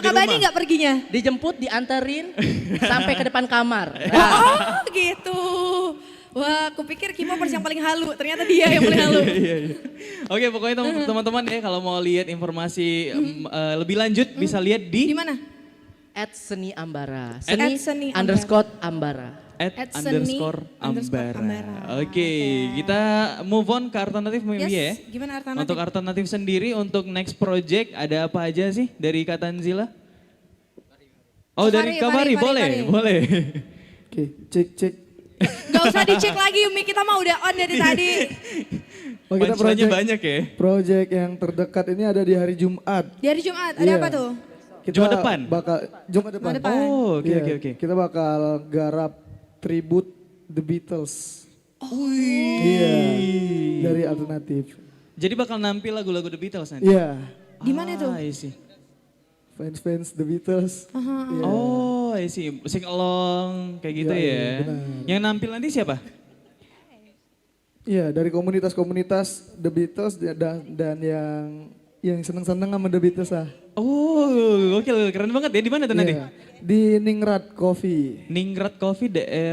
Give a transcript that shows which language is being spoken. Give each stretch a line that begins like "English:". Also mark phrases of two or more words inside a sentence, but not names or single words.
Indonesian: Kak Bani rumah. nggak perginya? Dijemput, dianterin sampai ke depan kamar. Nah, Oh gitu. Wah, kupikir K-popers yang paling halu, ternyata dia yang paling halu. Iya. Oke, pokoknya teman-teman ya kalau mau lihat informasi lebih lanjut bisa lihat Di di mana? @seni_ambara. @seni_ambara. @_ambara. @_ambara. @seni_ambara. Oke, kita
English: move on
Indonesian: ke alternatif mungkin ya. Gimana alternatif? Untuk alternatif sendiri untuk
English: next project
Indonesian: ada apa aja sih dari Kak Tanzila? Oh, dari Kabari, boleh, boleh. Oke, cek. Gak usah dicek lagi Umi, kita mah udah on dari tadi. Oh, kita Punchline-nya project, banyak ya. project yang terdekat ini ada di hari Jumat. Di hari Jumat, ada Iya. apa tuh? Kita Jumat depan? Jumat depan. Jumat depan. Oh, oke Iya, oke oke. Kita bakal garap tribute The Beatles. Wih. Iya, dari alternatif. Jadi bakal nampil lagu-lagu The Beatles nanti? Iya, Di mana tuh?
English: I see.
Indonesian: fans-fans The Beatles. Iya.
English: Oh, I see. Sing along
Indonesian: kayak gitu Iya, ya. iya, benar. Yang nampil nanti siapa? Iya, dari komunitas-komunitas The Beatles dan yang seneng-seneng sama The Beatles lah. Oh, oke, keren banget ya. Di mana tuh nanti? Iya, di Ningrat Coffee. Ningrat Coffee daerah.